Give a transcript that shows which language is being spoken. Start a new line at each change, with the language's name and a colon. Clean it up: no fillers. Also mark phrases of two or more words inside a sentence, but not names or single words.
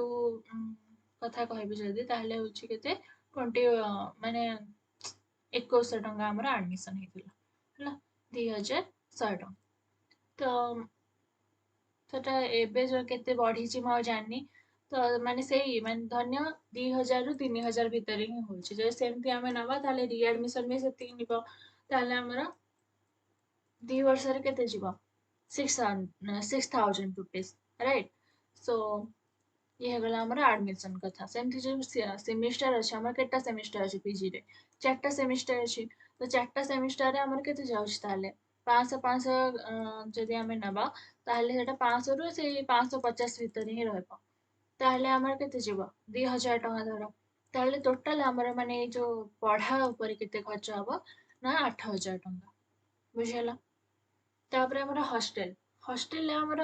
Odia: କଥା କହିବି ଯଦି ତାହେଲେ ହଉଛି କେତେ 20 ମାନେ 2100 ଟଙ୍କା ଆମର ଆଡମିସନ ହେଇଥିଲା ହେଲା 2100 ଟଙ୍କା ତ ସେଟା ଏବେ କେତେ ବଢିଛି ମୁଁ ଆଉ ଜାଣିନି ତ ମାନେ ସେଇ ମାନେ ଧନ୍ୟ 2000 ରୁ 3000 ଭିତରେ ହିଁ ହଉଛି ଯଦି ସେମିତି ଆମେ ନବା ତାହେଲେ ରିଆଡମିସନ ବି ସେତିକି ନିବ ତାହେଲେ ଆମର 2 ବର୍ଷରେ କେତେ ଯିବ 6000
English: rupees right so
Odia: ये ହେଇଗଲା ଆମର ଆଡମିସନ କଥା ସେମିତି ଯୋଉ ସେମିଷ୍ଟାର ଅଛି ଆମର କେତେଟା ସେମିଷ୍ଟାର ଅଛି ପିଜି ରେ 4ଟା ସେମିଷ୍ଟାର ଅଛି ତ 4ଟା ସେମିଷ୍ଟାରରେ ଆମର କେତେ ଯାଉଛି ତାହେଲେ 500 ଯଦି ଆମେ ନେବା ତାହେଲେ ସେଟା 500 ରୁ ସେଇ 550 ଭିତରେ ହିଁ ରହିବ ତାହେଲେ ଆମର କେତେ ଯିବ 2000 ଟଙ୍କା ଧର ତାହେଲେ ଟୋଟାଲ ଆମର ମାନେ ଏଇ ଯୋଉ ପଢା ଉପରେ କେତେ ଖର୍ଚ୍ଚ ହବ ନା 8000 ଟଙ୍କା ବୁଝିହେଲା ତାପରେ ଆମର ହଷ୍ଟେଲ ହଷ୍ଟେଲରେ ଆମର